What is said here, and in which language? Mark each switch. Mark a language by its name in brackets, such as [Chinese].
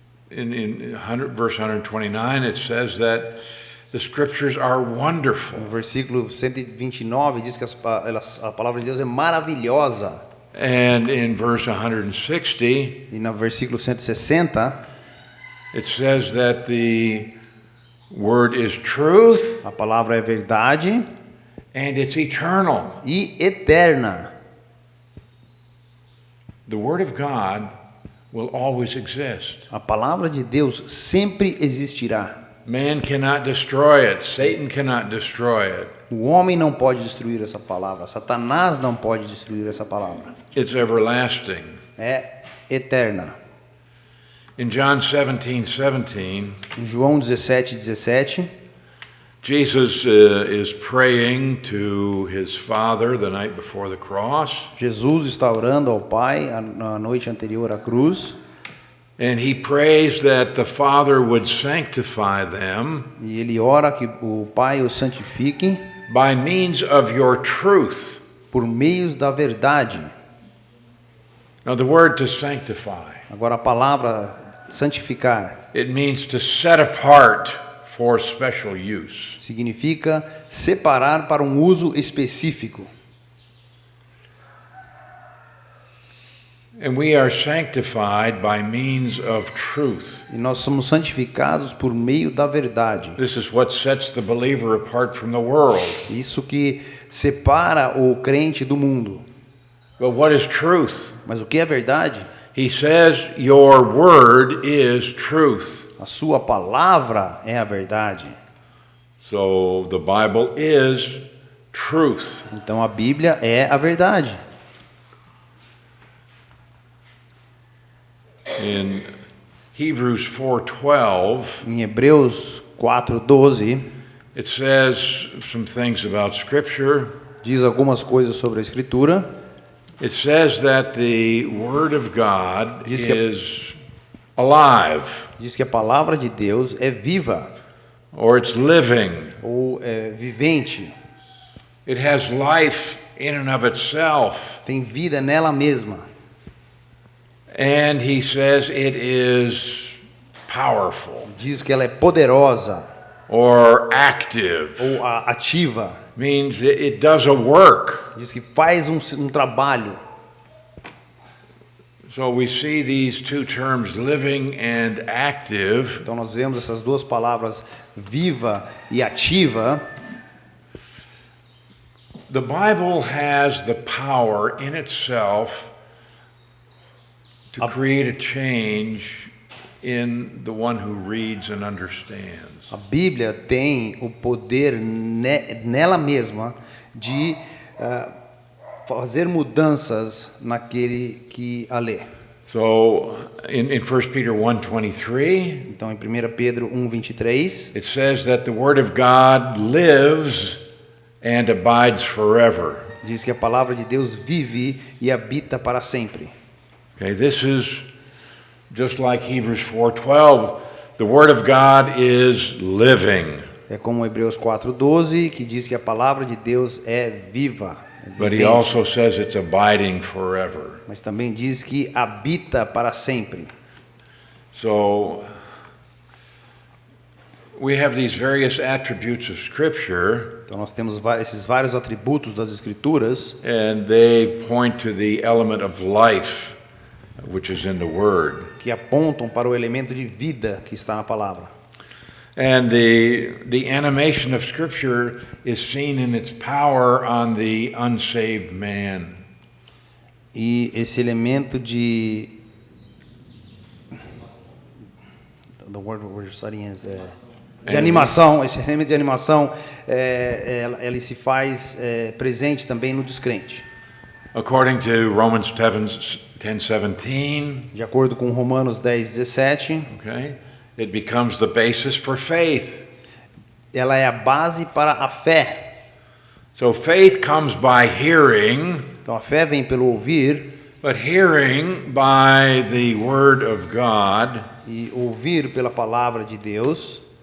[English] In verse 129, it says that the scriptures are wonderful. [Portuguese] No versículo 129 diz que a palavra de Deus é maravilhosa. [English] And in verse 160, [Portuguese] E no versículo 160, [English] it says that the word is truth [Portuguese] a palavra é verdade [English] and it's eternal. [Portuguese] e eterna. [English] The word of God will always exist. [Portuguese] A palavra de Deus sempre existirá. [English] Man cannot destroy it. Satan cannot destroy it. [Portuguese] O homem não pode destruir essa palavra. Satanás não pode destruir essa palavra. [English] It's everlasting. [Portuguese] É eterna. [English] In John 17:17, [Portuguese] Em João 17:17, [English] Jesus is praying to his Father the night before the cross, [Portuguese] Jesus está orando ao Pai na noite anterior à cruz. [English] and he prays that the Father would sanctify them [Portuguese] E ele ora que o Pai o santifique [English] by means of your truth. [Portuguese] por meios da verdade. [English] Now, the word to sanctify, [Portuguese] Agora a palavra santificar [English] it means to set apart for special use. [Portuguese] significa separar para um uso específico. [English] And we are sanctified by means of truth. [Portuguese] E nós somos santificados por meio da verdade. [English] This is what sets the believer apart from the world. [Portuguese] Isso que separa o crente do mundo. [English] But what is truth? [Portuguese] Mas o que é verdade? [English] He says, your word is truth. [Portuguese] A sua palavra é a verdade. [English] So the Bible is truth. [Portuguese] Então a Bíblia é a verdade. [English] In Hebrews 4:12, [Portuguese] Em Hebreus 4:12 [English] it says some things about Scripture. [Portuguese] diz algumas coisas sobre a Escritura. [English] It says that the Word of God [Portuguese] Diz que- [English] is alive, [Portuguese] Diz que a palavra de Deus é viva [English] or it's living. [Portuguese] ou é vivente, [English] It has life in and of itself. [Portuguese] tem vida nela mesma. [English] And he says it is powerful [Portuguese] Diz que ela é poderosa [English] or active. [Portuguese] ou ativa. [English] Means it does a work. [Portuguese] Diz que faz um trabalho. [English] So we see these two terms, living and active. [Portuguese] Então nós vemos essas duas palavras, viva e ativa. [English] The Bible has the power in itself to create a change in the one who reads and understands. [Portuguese] A Bíblia tem o poder nela mesma de fazer mudanças naquele que a lê. [English] So in 1 Peter 1:23, [Portuguese] Então em 1 Pedro 1:23 [English] it says that the Word of God lives and abides forever. [Portuguese] diz que a palavra de Deus vive e habita para sempre. [English] Okay, this is just like Hebrews 4:12. The Word of God is living, [Portuguese] É como Hebreus 4:12 que diz que a palavra de Deus é viva. É [English] but he [Portuguese] vivente. [English] also says it's abiding forever. [Portuguese] Mas também diz que habita para sempre. [English] So we have these various attributes of Scripture, [Portuguese] Então nós temos esses vários atributos das Escrituras [English] and they point to the element of life, which is in the Word. [Portuguese] que apontam para o elemento de vida que está na palavra. [English] And the animation of Scripture is seen in its power on the unsaved man. [Portuguese] E esse elemento de [English] the word we're studying is [Portuguese] de animação, esse elemento de animação, ele se faz presente também no descrente. [English] According to Romans 10:17, [Portuguese] de acordo com Romanos 10:17, [English] okay, it becomes the basis for faith. [Portuguese] Ela é a base para a fé. [English] So faith comes by hearing. [Portuguese] Então a fé vem pelo ouvir. [English] But hearing by the word of God. [Portuguese] E ouvir pela palavra de Deus.